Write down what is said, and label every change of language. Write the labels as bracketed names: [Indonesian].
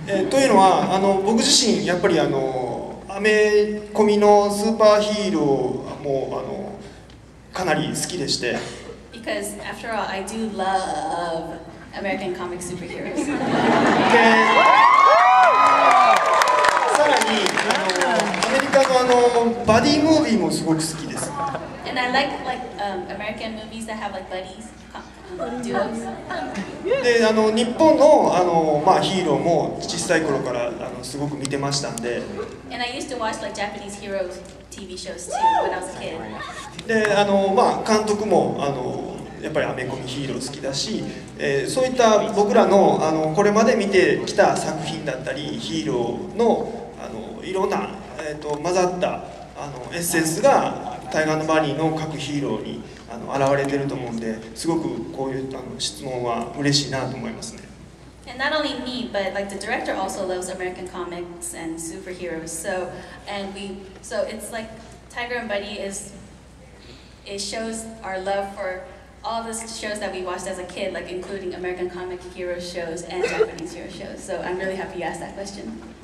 [Japanese] というのは僕自身やっぱりアメコミのスーパーヒーローもかなり好きでして。 [English] Because after all, I do love American comic superheroes. [Japanese] でさらにアメリカのバディムービーもすごく好きです。 [English] And I like American movies that have like buddies, duos. [Japanese] で日本のヒーローも小さい頃からすごく見てましたんで。 [English] And I used to watch like Japanese heroes TV shows too when I was a kid. [Japanese] で監督もやっぱりアメコミヒーロー好きだし、そういった僕らのこれまで見てきた作品だったりヒーローのいろんな、混ざったエッセンスがタイガー&バニーの各ヒーローに現れてると思うんですごくこういう質問は嬉しいなと思いますね。 [English] And not only me, but like the director also loves American comics and superheroes. So it's like Tiger and Bunny it shows our love for all the shows that we watched as a kid, like including American comic hero shows and Japanese hero shows. So I'm really happy you asked that question.